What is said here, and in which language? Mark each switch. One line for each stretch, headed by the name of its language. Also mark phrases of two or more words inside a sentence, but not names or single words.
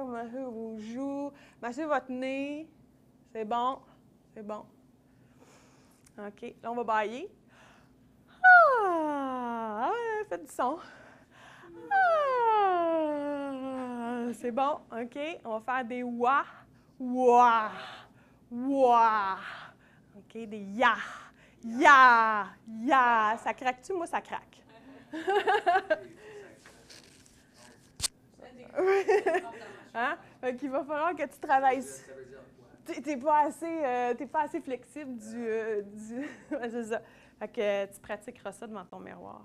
French: Massez vos joues. Massez votre nez. C'est bon. C'est bon. OK. Là, on va bailler. Ah! Faites du son. Ah! C'est bon. OK. On va faire des wa. Wa. Wa. OK. Des ya. Ya. Ya. Ça craque-tu? Moi, ça craque. Hein? Donc, il va falloir que tu travailles. Tu n'es pas assez flexible c'est ça. Fait que tu pratiqueras ça devant ton miroir.